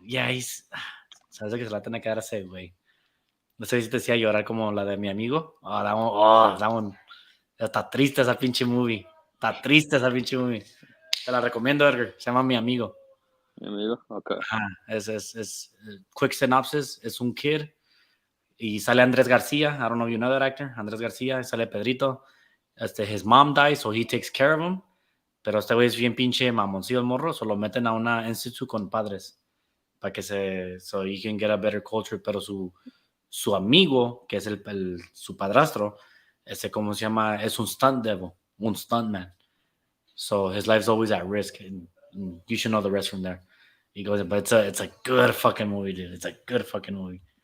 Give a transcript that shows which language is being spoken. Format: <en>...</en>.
<es>Yeah, sabes que se la tiene que dar ese güey. No sé si te hacía llorar como la de mi amigo.</es> <en>That one.</en> <es>Está triste esa pinche movie. Está triste esa pinche movie. Te la recomiendo, Edgar. Se llama Mi Amigo. Mi amigo, okay. Es</es> <en>quick synopsis.</en> <es>Es un kid y sale Andrés García.</es> <en>I don't know if you know that actor. Andrés García. Sale Pedrito. His mom dies, so he takes care of him.</en> <es>Pero este güey es bien pinche mamoncillo el morro. So lo meten a una institute con padres. Para que</es> <en>so he can get a better culture.</en> <es>Pero su amigo, que es su padrastro, ¿cómo se llama? Es un stunt devil. Un stuntman.</es> <en>So his life's always at risk. And you should know the rest from there. He goes, but it's a good fucking movie, dude. It's a good fucking movie.</en>